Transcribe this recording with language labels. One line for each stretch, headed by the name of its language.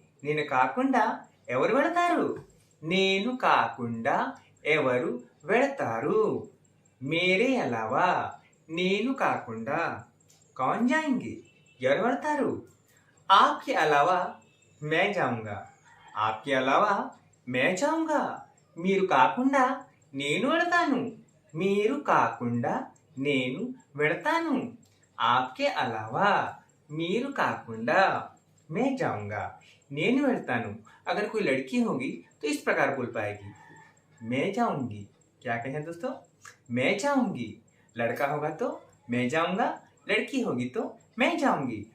Telugu: నేను కాకుండా ఎవరు వెళతారు? నేను కాకుండా ఎవరు వెళతారు?
Hindi: मेरे अलावा
Telugu: నేను కాకుండా
Hindi: कौन जाएंगे?
Telugu: ఎవరు వెళతారు?
Hindi: आपके अलावा मैं जाऊंगा, आपके अलावा मैं जाऊंगा।
Telugu: మీరు కాకుండా నేను వెళతాను, మీరు కాకుండా నేను వెళతాను।
Hindi: आपके अलावा
Telugu: మీరు కాకుండా
Hindi: मैं जाऊंगा,
Telugu: నేను వెళ్తాను।
Hindi: अगर कोई लड़की होगी तो इस प्रकार बोल पाएगी, मैं जाऊंगी। क्या कहें दोस्तों? मैं जाऊंगी। लड़का होगा तो मैं जाऊंगा, लड़की होगी तो मैं जाऊंगी।